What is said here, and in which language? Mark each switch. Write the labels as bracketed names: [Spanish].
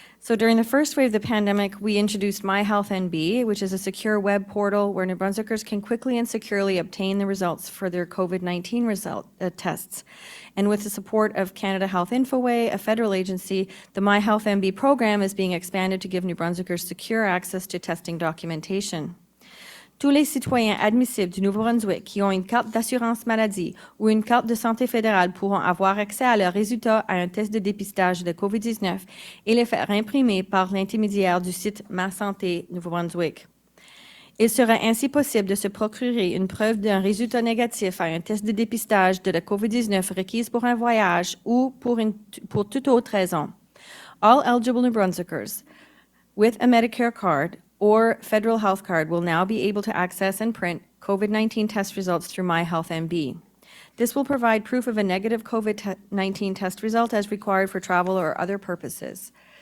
[English] So during the first wave of the pandemic, we introduced My Health NB, which is a secure web portal where New Brunswickers can quickly and securely obtain the results for their COVID-19 tests. And with the support of Canada Health Infoway, a federal agency, the My Health NB program is being expanded to give New Brunswickers secure access to testing documentation. [French] Tous les citoyens admissibles du Nouveau-Brunswick qui ont une carte d'assurance maladie ou une carte de santé fédérale pourront avoir accès à leurs résultats à un test de dépistage de COVID-19 et les faire imprimer par l'intermédiaire du site Ma Santé Nouveau-Brunswick. Il sera ainsi possible de se procurer une preuve d'un résultat négatif à un test de dépistage de la COVID-19 requise pour un voyage ou pour toute autre raison. [English] All eligible New Brunswickers with a Medicare card or federal health card will now be able to access and print COVID-19 test results through MyHealthMB. This will provide proof of a negative COVID-19 test result as required for travel or other purposes.